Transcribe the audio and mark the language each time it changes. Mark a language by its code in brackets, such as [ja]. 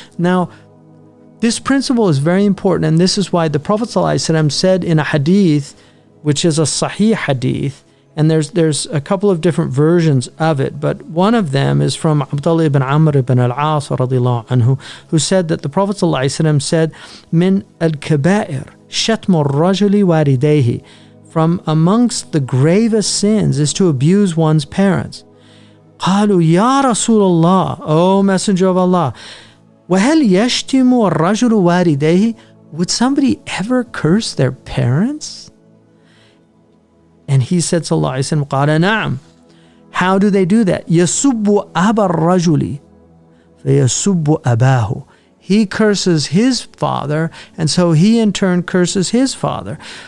[en] Now, this principle is very important, and this is why the Prophet ﷺ said in a hadith, which is a sahih hadith, and there's a couple of different versions of it, but one of them is from Abdullah ibn Amr ibn al-As radiyallahu anhu, who said that the Prophet ﷺ said, [ar] "Min al-kaba'ir shatmu ar-rajuli walidayhi." [en] From amongst the gravest sins is to abuse one's parents. [ar] قالوا يا رسول الله, [en] O Messenger of Allah, [ar] وهل يشتم الرجل والديه? [en] Would somebody ever curse their parents? And he said, sallallahu alayhi wa sallam, [ar] قال نعم. [en] How do they do that? [ar] يسب أبا الرجل فيسب أباه. [en] He curses his father, and so he in turn curses his father.